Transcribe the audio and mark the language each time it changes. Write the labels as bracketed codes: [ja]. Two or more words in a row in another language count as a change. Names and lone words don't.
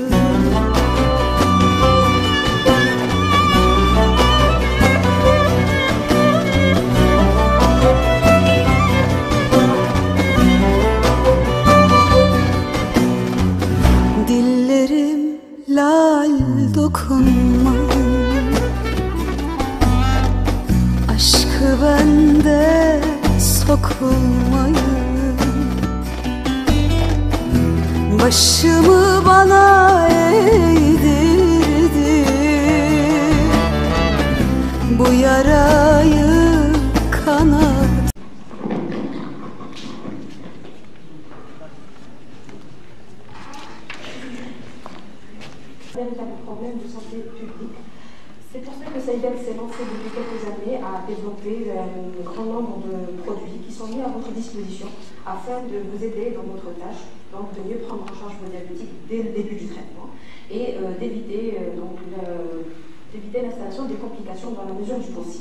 [tr] Dillerim lal dokunmayın, aşkı bende sokulmayın. başımı bana eğdirdi. Bu yarayı kanat. [fr] Véritable problème de santé publique. C'est pour ça que Saïdel s'est lancé depuis quelques années à développer un grand nombre de produits qui sont mis à votre disposition afin de vous aider dans votre tâche, donc de mieux prendre en charge vos diabétiques dès le début du traitement et d'éviter l'installation des complications dans la mesure du possible.